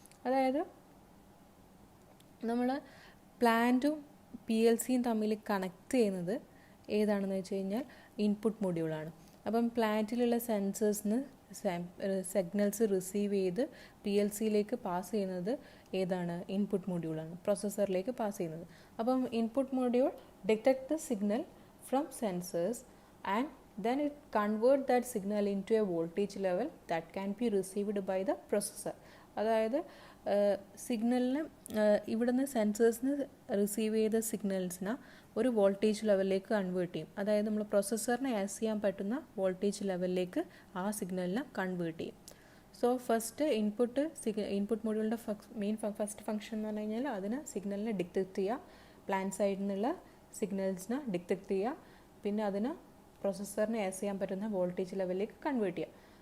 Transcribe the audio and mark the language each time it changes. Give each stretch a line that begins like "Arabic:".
Malayalam: അതായത് നമ്മൾ പ്ലാന്റും പി എൽ സിയും തമ്മിൽ കണക്ട് ചെയ്യുന്നത് ഏതാണെന്ന് വെച്ച് കഴിഞ്ഞാൽ ഇൻപുട്ട് മൊഡ്യൂളാണ്. അപ്പം പ്ലാന്റിലുള്ള സെൻസേഴ്സിന് സിഗ്നൽസ് റിസീവ് ചെയ്ത് പി എൽ സിയിലേക്ക് പാസ് ചെയ്യുന്നത് ഏതാണ്? ഇൻപുട്ട് മൊഡ്യൂളാണ്, പ്രോസസ്സറിലേക്ക് പാസ് ചെയ്യുന്നത്.
English: അപ്പം input module detect the signal from sensors and then it convert that signal into a voltage level that can be received by the processor.
Malayalam: അതായത് സിഗ്നലിന് ഇവിടുന്ന് സെൻസേഴ്സിന് receive ചെയ്ത സിഗ്നൽസിനെ ഒരു വോൾട്ടേജ് ലെവലിലേക്ക് കൺവേർട്ട് ചെയ്യും. അതായത് നമ്മൾ പ്രൊസസ്സറിനെ ആക്സസ് ചെയ്യാൻ പറ്റുന്ന വോൾട്ടേജ് ലെവലിലേക്ക് ആ സിഗ്നലിനെ കൺവേർട്ട് ചെയ്യും. So first input മൊഡ്യൂളിൻ്റെ first function എന്ന് പറഞ്ഞു കഴിഞ്ഞാൽ അതിന് സിഗ്നലിനെ ഡിറ്റക്ട് ചെയ്യുക, പ്ലാന്റ് സൈഡിൽ നിന്നുള്ള സിഗ്നൽസിനെ ഡിറ്റക്ട് ചെയ്യുക, പിന്നെ അതിന് പ്രൊസസ്സറിനെ ആക്സസ് ചെയ്യാൻ പറ്റുന്ന വോൾട്ടേജ് ലെവലിലേക്ക് കൺവേർട്ട് ചെയ്യുക.